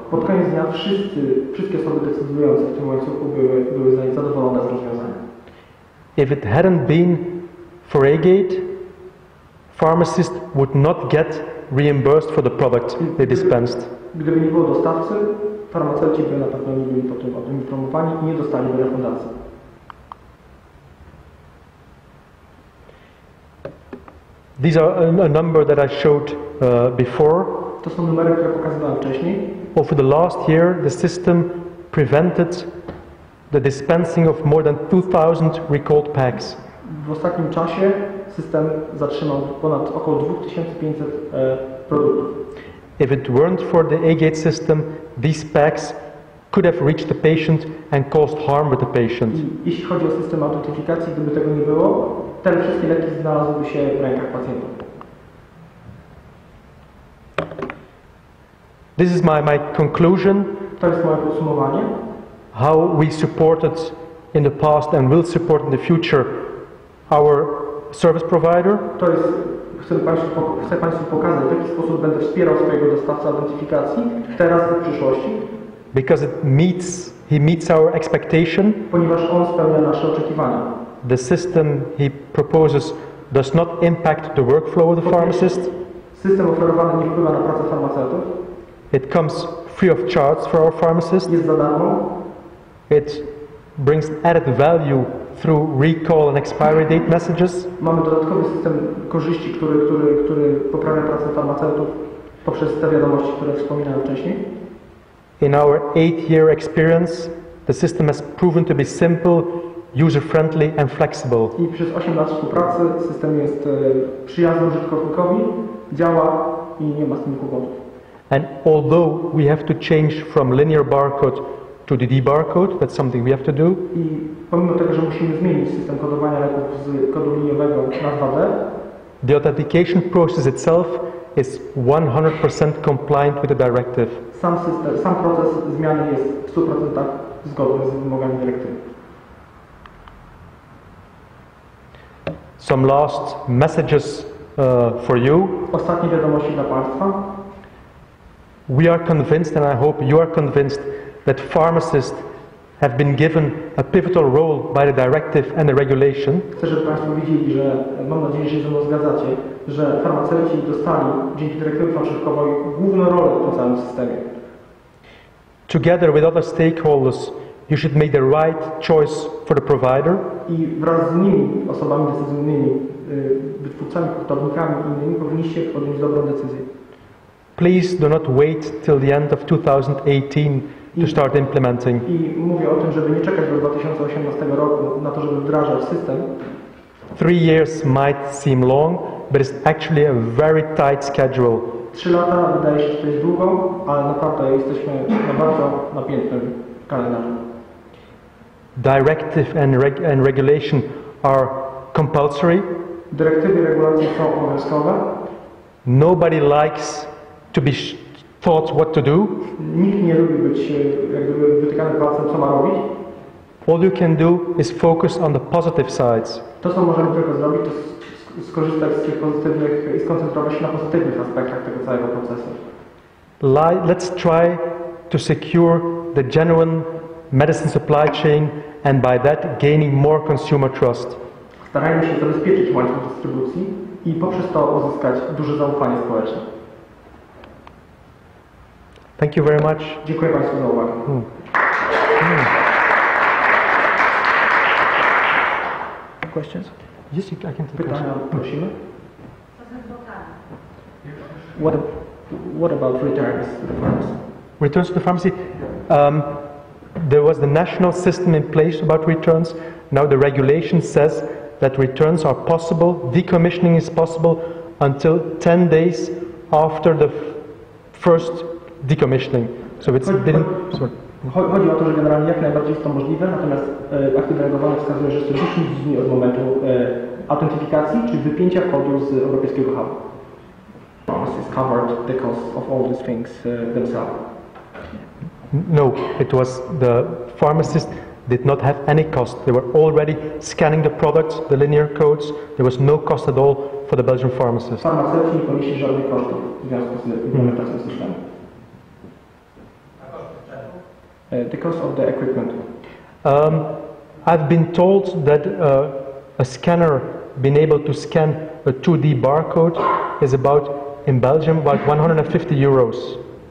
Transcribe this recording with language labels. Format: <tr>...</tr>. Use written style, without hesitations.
<pl>Pod koniec dnia wszystkie osoby decydujące w tym łańcuchu były zadowolone z rozwiązania.</pl> <en>If it hadn't been for Agate, pharmacists would not get reimbursed for the product they dispensed.</en> <pl>Gdyby nie było dostawcy, farmaceuci by na pewno nie byli o tym informowani i nie dostaliby refundacji.</pl> <en>These are a number that I showed before.</en> <pl>To są numery, które pokazywałem wcześniej.</pl> <en>Over the last year, the system prevented the dispensing of more than 2,000 recalled packs.</en> <pl>W ostatnim czasie system zatrzymał ponad około 2500 produktów.</pl> <en>If it weren't for the Agate system, these packs could have reached the patient and caused harm with the patient.</en> <pl>Jeśli chodzi o system autentyfikacji, gdyby tego nie było, te wszystkie leki znalazłyby się w rękach pacjentów.</pl> <en>This is my conclusion.</en> <pl>To jest moje podsumowanie.</pl> <en>How we supported in the past and will support in the future our service provider.</en> <pl>To jest, chcę Państwu pokazać, w jaki sposób będę wspierał swojego dostawcę autentyfikacji teraz i w przyszłości.</pl> <en>Because he meets our expectation.</en> <pl>Ponieważ on spełnia nasze oczekiwania.</pl> <en>The system he proposes does not impact the workflow of the pharmacist.</en> <pl>System oferowany nie wpływa na pracę farmaceutów.</pl> <en>It comes free of charge for our pharmacist.</en> <pl>Jest za darmo.</pl> <en>It brings added value through recall and expiry date messages.</en> <pl>Mamy dodatkowy system korzyści, który poprawia pracę farmaceutów poprzez te wiadomości, które wspominałem wcześniej.</pl> <en>In our 8-year experience, the system has proven to be simple, user-friendly and flexible.</en> <pl>I przez 8 lat współpracy system jest przyjazny użytkownikowi, działa i nie ma z tym kłopotów.</pl> <en>And although we have to change from linear barcode to the D-barcode, that's something we have to do.</en> <pl>I pomimo tego, że musimy zmienić system kodowania leków z kodu liniowego na 2D,</pl> <en>the authentication process itself is 100% compliant with the directive.</en> <pl>Sam proces zmiany jest w 100% zgodny z wymogami dyrektywy.</pl> <en>Some last messages for you.</en> <pl>Ostatnie wiadomości dla Państwa.</pl> <en>We are convinced, and I hope you are convinced, that pharmacists have been given a pivotal role by the directive and the regulation.</en> <pl>Chcę, żeby Państwo widzieli, że mam nadzieję, że się ze mną zgadzacie, że farmaceuci dostali dzięki dyrektywie fałszywkowej główną rolę w tym całym systemie.</pl> <en>Together with other stakeholders, you should make the right choice for the provider.</en> <pl>I wraz z nimi, osobami decyzyjnymi, wytwórcami, hurtownikami i innymi, powinniście podjąć dobrą decyzję.</pl> <en>Please do not wait till the end of 2018 to start implementing.</en> <pl>I mówię o tym, żeby nie czekać do 2018 roku na to, żeby wdrażać system.</pl> <en>3 years might seem long, but it's actually a very tight schedule.</en> <pl>3 lata wydaje się, że to jest długo, ale naprawdę jesteśmy na bardzo napiętym kalendarzu.</pl> <en>Directive and regulation are compulsory.</en> <pl>Dyrektywy i regulacje są obowiązkowe.</pl> <en>Nobody likes to be taught what to do.</en> <pl>Nikt nie lubi być jak gdyby wytykany palcem, co ma robić.</pl> <en>All you can do is focus on the positive sides.</en> <pl>To, co możemy tylko zrobić, to skorzystać z tych pozytywnych i skoncentrować się na pozytywnych aspektach tego całego procesu.</pl> <en>Let's try to secure the genuine medicine supply chain and by that gaining more consumer trust.</en> <pl>Starajmy się zabezpieczyć łańcuch dystrybucji i poprzez to uzyskać duże zaufanie społeczne.</pl> <en>Thank you very much.</en> <pl>Dziękuję Państwu za uwagę.</pl> <en>Questions? Yes, I can take</en> <pl>Pytania prosimy. Co ze zwrotami?</pl> <en>What about returns to the pharmacy? Returns to the pharmacy. there was the national system in place about returns. Now the regulation says that returns are possible, decommissioning is possible until 10 days after the first decommissioning. So it's</en> <pl>Chodzi o to, że generalnie jak najbardziej jest to możliwe, natomiast akty delegowane wskazuje, że jeszcze 10 dni od momentu autentyfikacji, czyli wypięcia kodu z europejskiego hubu.</pl> <en>Pharmacists covered the cost of all these things themselves. No, it was the pharmacist did not have any cost. They were already scanning the products, the linear codes. There was no cost at all for the Belgian pharmacist.</en> <pl>Farmaceuci nie ponieśli żadnych kosztów w związku z implementacją systemu.</pl> <en>The cost of the equipment. I've been told that a scanner being able to scan a 2D barcode is about, in Belgium, about 150 euros.</en>